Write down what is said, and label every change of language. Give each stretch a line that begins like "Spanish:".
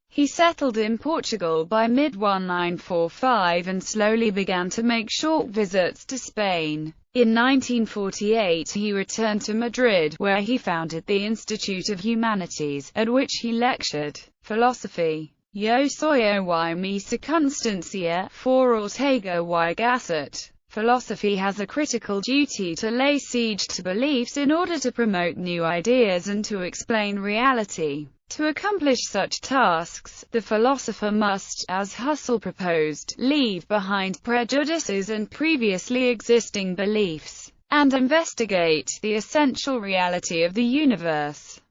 English: He settled in Portugal by mid-1945 and slowly began to make short visits to Spain. In 1948 he returned to Madrid, where he founded the Institute of Humanities, at which he lectured philosophy.
Spanish: Yo soy y mi circunstancia, for Ortega y Gasset.
English: Philosophy has a critical duty to lay siege to beliefs in order to promote new ideas and to explain reality. To accomplish such tasks, the philosopher must, as Husserl proposed, leave behind prejudices and previously existing beliefs, and investigate the essential reality of the universe.